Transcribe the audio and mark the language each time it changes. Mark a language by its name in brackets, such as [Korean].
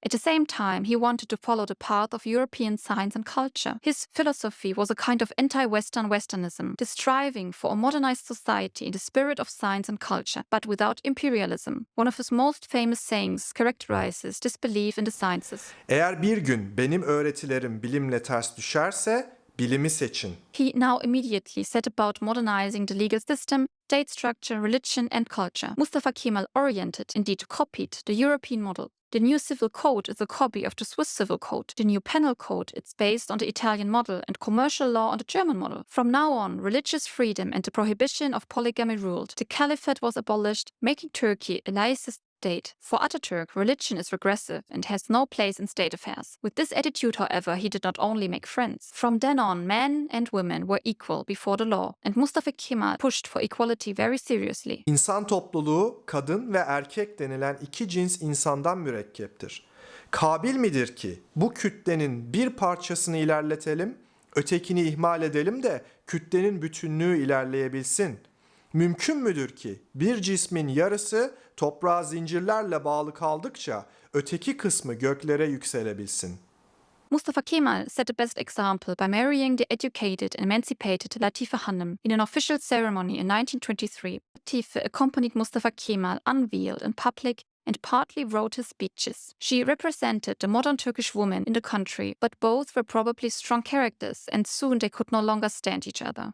[English] At the same time, he wanted to follow the path of European science and culture. His philosophy was a kind of anti-Western Westernism, the striving for a modernized society in the spirit of science and culture, but without imperialism. One of his most famous sayings characterizes this belief in the sciences. [Turkish] Eğer bir gün benim öğretilerim bilimle ters düşerse bilimi seçin. [English] He now immediately set about modernizing the legal system, state structure, religion, and culture. Mustafa Kemal oriented, indeed copied, the European model. The new civil code is a copy of the Swiss civil code. The new penal code is based on the Italian model and commercial law on the German model. From now on, religious freedom and the prohibition of polygamy ruled. The caliphate was abolished, making Turkey a laicist state. For Ataturk, religion is regressive and has no place in state affairs. With this attitude, however, he did not only make friends. From then on, men and women were equal before the law, and Mustafa Kemal pushed for equality very seriously. [Turkish] İnsan topluluğu kadın ve erkek denilen iki cins insandan mürekkeptir. Kabil midir ki bu kütlenin bir parçasını ilerletelim, ötekini ihmal edelim de kütlenin bütünlüğü ilerleyebilsin? Mümkün müdür ki bir cismin yarısı toprağa zincirlerle bağlı kaldıkça öteki kısmı göklere yükselebilsin? [English] Mustafa Kemal set the best example by marrying the educated and emancipated Latife Hanım in an official ceremony in 1923. Latife accompanied Mustafa Kemal unveiled in public and partly wrote his speeches. She represented the modern Turkish woman in the country, but both were probably strong characters, and soon they could no longer stand each other.